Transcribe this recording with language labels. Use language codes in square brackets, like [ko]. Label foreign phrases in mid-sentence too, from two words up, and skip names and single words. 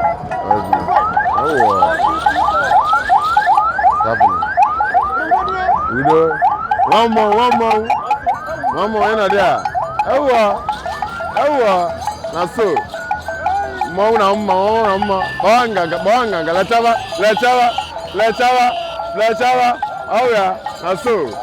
[en] Awo. Happening. Udo. One more, one more. One more, you know there. [ig] Ewa. Ewa. Na so. Mmanwụ na mma, mmanwụ na mma. Kpọọ nganga, kpọọ nganga. Lechawa, lechawa, lechawa, lechawa. Ọ ya, na so.